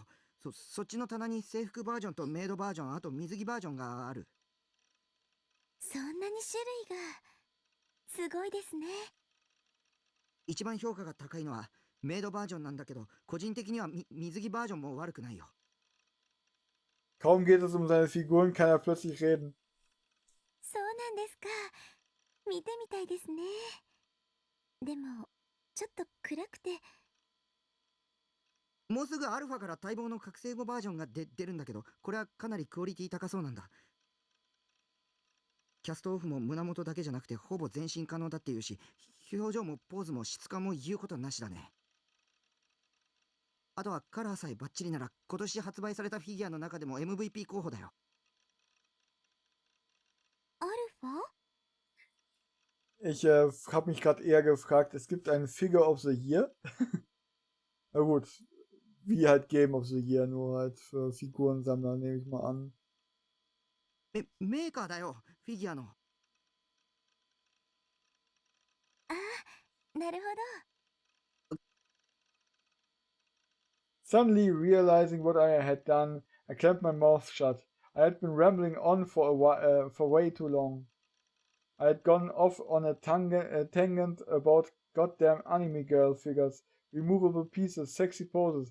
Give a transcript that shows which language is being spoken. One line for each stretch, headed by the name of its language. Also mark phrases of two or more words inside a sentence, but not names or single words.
Japanese: そっちの棚に制服バージョンとメイドバージョン、あと水着バージョンがある。そんなに種類が。すごいですね。一番評価が高いのはメイドバージョンなんだけど、個人的には水着バージョンも悪くないよ。
German: Kaum geht es um seine Figuren, kann er plötzlich reden.
Japanese: そうなんですか。見てみたいですね。でも、ちょっと暗くて。もうすぐアルファから待望の覚醒後バージョンが出るんだけど、これはかなりクオリティ高そうなんだ。キャストオフも胸元だけじゃなくてほぼ全身可能だっていうし、表情もポーズも質感も言うことなしだね。あとはカラーさえバッチリなら今年発売されたフィギュアの中でも MVP 候補だよ。アルファ？
German: Ich habe mich gerade eher gefragt, es gibt einen
English: Figure of the Year.
German: Na gut, wie halt
English: Game of the Year,
German: nur halt für Figurensammler, nehme ich mal an.
Japanese: メーカーだよ、フィギュアの。ああ、なるほど。
English: Suddenly realizing what I had done, I clamped my mouth shut. I had been rambling on for way too long. I had gone off on a tangent about goddamn anime girl figures, removable pieces, sexy poses.